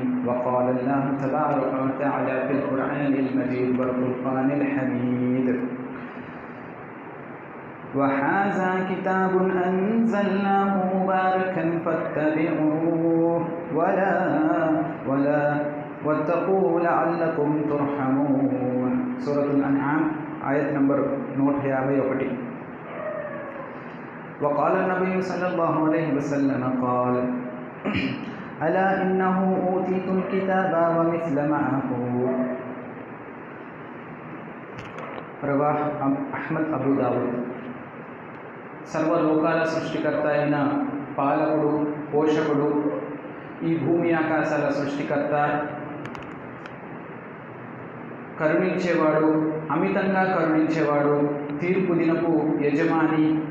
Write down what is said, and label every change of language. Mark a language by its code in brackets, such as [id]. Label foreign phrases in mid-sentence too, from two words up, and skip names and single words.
[ar] وقال الله تبارك وتعالى في القرآن المجيد والفرقان الحميد وهذا كتاب أنزلناه مباركا فاتبعوه واتقوا لعلكم ترحمون. سورة الأنعام آية نمبر 151. وقال النبي صلى الله عليه وسلم قال ألا إنه أوتيت الكتاب ومثل معه. رواه أحمد أبو داود. [te] సర్వలోకాల సృష్టికర్త అయిన పాలకుడు పోషకుడు ఈ భూమి ఆకాశాల సృష్టికర్త కరుణించేవాడు అమితంగా కరుణించేవాడు తీర్పు దినపు యజమాని